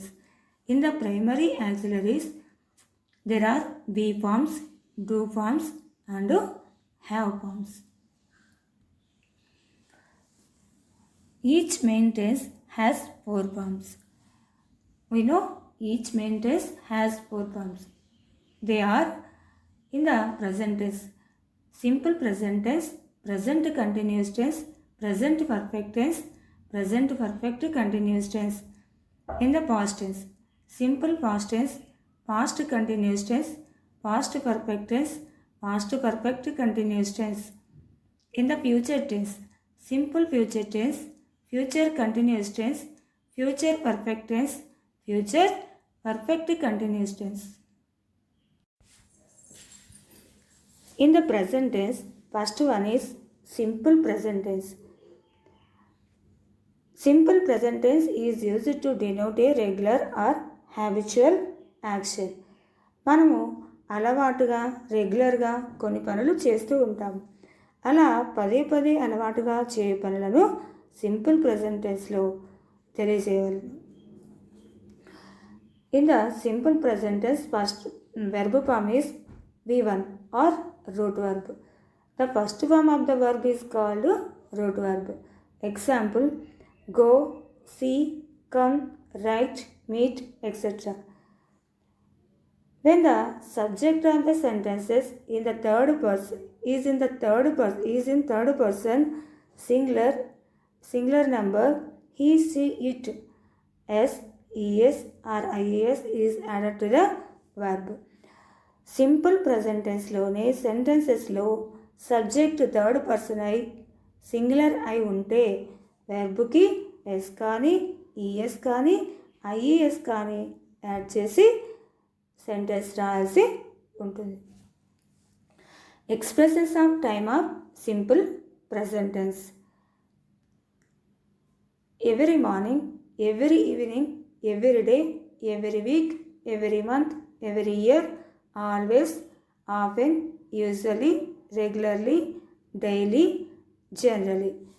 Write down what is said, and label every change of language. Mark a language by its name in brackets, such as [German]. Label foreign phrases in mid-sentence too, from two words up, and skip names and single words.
[English] In the primary auxiliaries, there are be forms, do forms, and have forms. Each main tense has 4 forms. We know each main tense has 4 forms. They are in the present tense, simple present tense, present continuous tense, present perfect tense, present perfect continuous tense. In the past tense, simple past tense, past continuous tense, past perfect tense, past perfect continuous tense. In the future tense, simple future tense, future continuous tense, future perfect tense, future perfect continuous tense. In the present tense, first one is simple present tense. Simple present tense is used to denote a regular or habitual action. [Telugu] మనము అలవాటుగా రెగ్యులర్గా కొన్ని పనులు చేస్తూ ఉంటాము. అలా పదే పదే అలవాటుగా చేయే పనులను [English] simple present tenselo [Telugu] తెలియజేయగలను. [English] in the simple present tense first verb form is V1 or root verb. The first form of the verb is called root verb. Example: go, see, come, write, meet, etc. When the subject of the sentences in third person singular number he, she, it, s, es or ies is added to the verb. simple present tenselone sentenceslo subject third person [Telugu] అయి సింగులర్ అయి ఉంటే వెర్బ్కి ఎస్ కానీ ఈఎస్ కానీ ఐఈఎస్ కానీ యాడ్ చేసి సెంటెన్స్ రాయాల్సి ఉంటుంది. [English] Expressions of time of simple present tense. Every morning, every evening, every day, every week, every month, every year, always, often, usually, regularly, daily, generally.